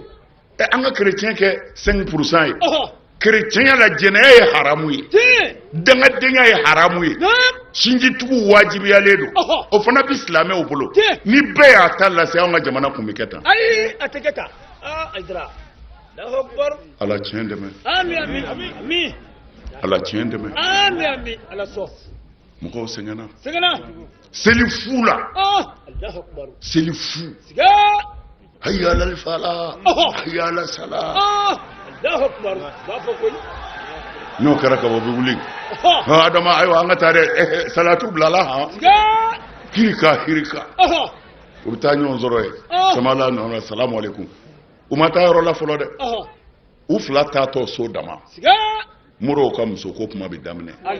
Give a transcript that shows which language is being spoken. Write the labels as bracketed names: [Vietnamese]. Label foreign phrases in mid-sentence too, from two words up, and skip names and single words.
[Bambara] an ka chrétien kɛ 5% ye chrétien la jɛnɛya ye haramu ye dangadenya ye haramu ye sinjitigiw wajibiyalen don o fana bi silamɛw bolo ni bɛɛ y'a ta lase an ka jamana kun bɛ kɛ tan ayi a tɛ kɛ tan Aïdara [Arabic] الله أكبر [Bambara] ala tiɲɛ dɛmɛ amin amin amin ala tiɲɛ dɛmɛ amin amin ala sɔn mɔgɔw sɛgɛnna seli fu la [Arabic] الله أكبر [Bambara] seli fu siga [Arabic] حي على الفلاح حي على الصلاة الله أكبر [Bambara] ba fɔ koyi n'o kɛra ka bɔ bɛ wuli adama ayiwa an ka taa dɛ salatu bilala han hirika u bɛ taa ɲɔgɔn sɔrɔ ye samala nana [Arabic] السلام عليكم [Bambara] u ma taa yɔrɔ la fɔlɔ dɛ u fila taatɔ so dama moriw ka muso ko kuma bɛ daminɛ